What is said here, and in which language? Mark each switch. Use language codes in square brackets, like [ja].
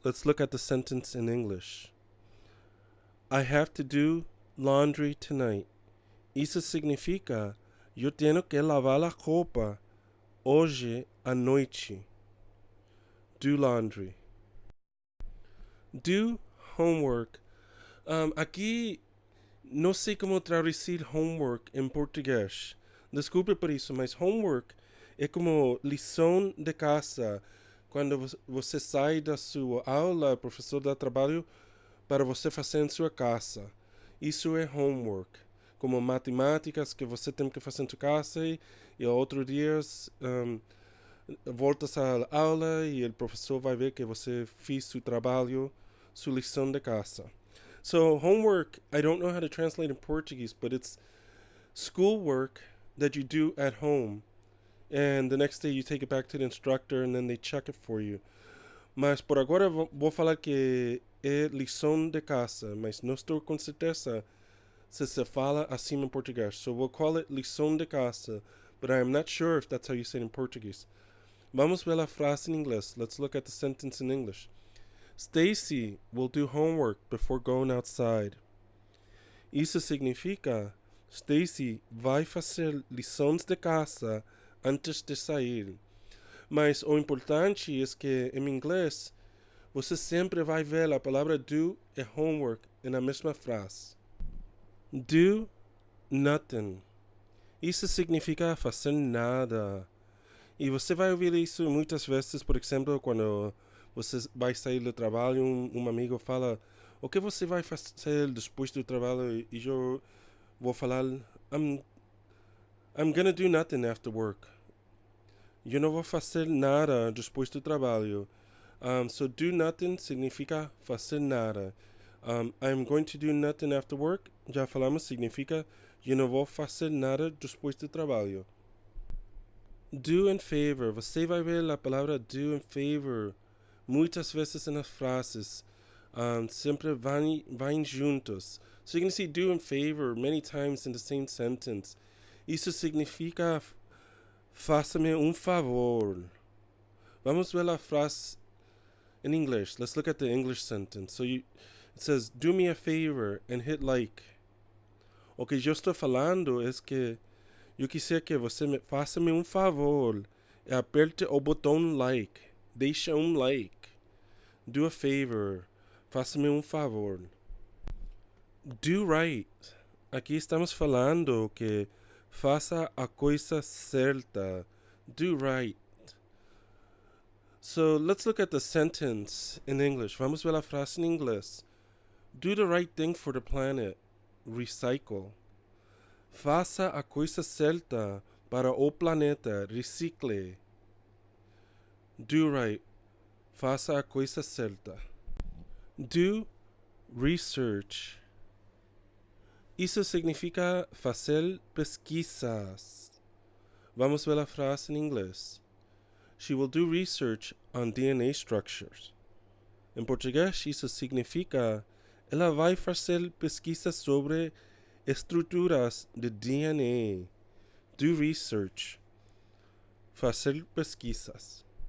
[en] Let's look at the sentence in English. I have to do laundry tonight. [pt] Isso significa eu tenho que lavar a roupa hoje à noite. [en] Do laundry. Do homework. [pt] Aqui não sei como traduzir homework em português. Desculpe por isso, mas homework é como lição de casa. Quando você sai da sua aula, o professor dá trabalho para você fazer em sua casa. Isso é homework. Como matemáticas que você tem que fazer em sua casa e outros dias voltas à aula e o professor vai ver que você fez seu trabalho, sua lição de casa. [en] So homework, I don't know how to translate in Portuguese, but it's schoolwork that you do at home. And the next day you take it back to the instructor and then they check it for you. [pt] Mas por agora vou falar que é lição de casa, mas não estou com certeza se fala assim em português. [en] So we'll call it [pt] lição de casa, [en] but I am not sure if that's how you say it in Portuguese. [pt] Vamos ver a frase em inglês. [en] Let's look at the sentence in English. Stacy will do homework before going outside. [pt] Isso significa Stacy vai fazer lições de casa antes de sair. Mas o importante é que em inglês você sempre vai ver a palavra do e homework na mesma frase. [en] Do nothing. [pt] Isso significa fazer nada. E você vai ouvir isso muitas vezes, por exemplo, quando você vai sair do trabalho, um amigo fala, o que você vai fazer depois do trabalho? E eu vou falar, [en] I'm gonna do nothing after work. [pt] Eu não vou fazer nada depois do trabalho. [en] So do nothing [pt] significa fazer nada. [en] I'm going to do nothing after work. [pt] Já falamos, significa eu não vou fazer nada depois do trabalho. [en] Do and favor. [pt] Você vai ver a palavra do and favor muitas vezes nas frases. Sempre vão juntos. [en] So you can see do and favor many times in the same sentence. [pt] Isso significa faça-me favor. Vamos ver a frase [en] in English. Let's look at the English sentence. It says, do me a favor and hit like. [pt] O que eu estou falando é que eu quisiera que você faça-me favor e aperte o botão like. Deixa like. [en] Do a favor. [pt] Faça-me favor. [en] Do right. [pt] Aqui estamos falando que faça a coisa certa. [en] Do right. So let's look at the sentence in English. [pt] Vamos ver a frase em inglês. [en] Do the right thing for the planet. Recycle. [pt] Faça a coisa certa para o planeta. Recicle. [en] Do right. [pt] Faça a coisa certa. [en] Do research. [pt] Isso significa fazer pesquisas. Vamos ver a frase em inglês. [en] She will do research on DNA structures. [pt] Em português, isso significa ela vai fazer pesquisas sobre estruturas de DNA. [en] Do research. [pt] Fazer pesquisas.